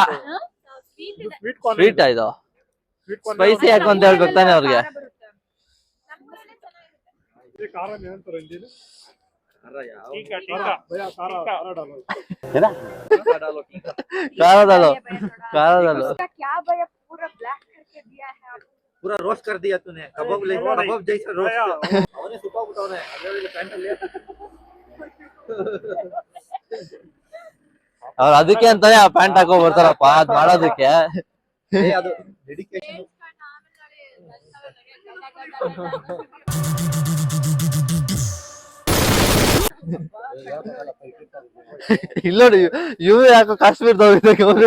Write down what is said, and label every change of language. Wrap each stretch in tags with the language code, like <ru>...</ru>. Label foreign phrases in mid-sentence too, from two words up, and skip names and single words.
<kn>ಸ್ವೀಟ್ ಆಯ್ತು. ಸ್ಪೈಸಿ ಯಾಕೆ ಅಂತ ಹೇಳ್ಬೇಕು ತಾನೆ ಅವ್ರಿಗೆ. ಖಾರದಲ್ಲೂ</kn> <hi>पूरा रोस्ट कर दिया तूने, कबाब ले कबाब जैसा रोस्ट.</hi> <kn>ಅವನೇ ಸುಪ್ಪ ಬಿಟ್ಟವನೇ ಅದರಲ್ಲಿ ಪ್ಯಾಂಟಲ್ಲಿ. ಅವ್ರು ಅದಕ್ಕೆ ಅಂತಾನೆ ಆ ಪ್ಯಾಂಟ್ ಹಾಕೋ ಬರ್ತಾರಪ್ಪ, ಅದ್ ಮಾಡೋದಕ್ಕೆ. ಅದು ಡೆಡಿಕೇಶನ್. ಇಲ್ಲ ನೋಡಿ, ಇವ್ ಯಾಕೋ ಕಾಶ್ಮೀರದವ್ರು.</kn>